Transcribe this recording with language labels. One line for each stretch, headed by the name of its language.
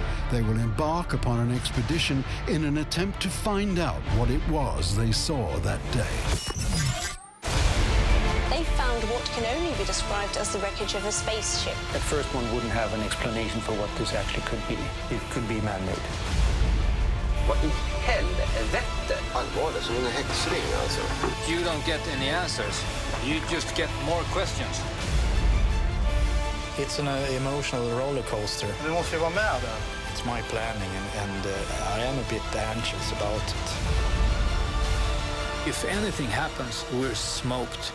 English: They will embark upon an expedition in an attempt to find out what it was they saw that day. They found what can only be described as the wreckage of a spaceship. At first one wouldn't have an explanation for what this actually could be. It could be man-made.
Swedish: Vad i helvete? Allvarligt, som en häxring alltså.
English: You don't get any answers. You just get more questions. It's an emotional roller coaster.
Swedish: Du måste ju vara med där.
English: It's my planning and I am a bit anxious about it. If anything happens, we're smoked.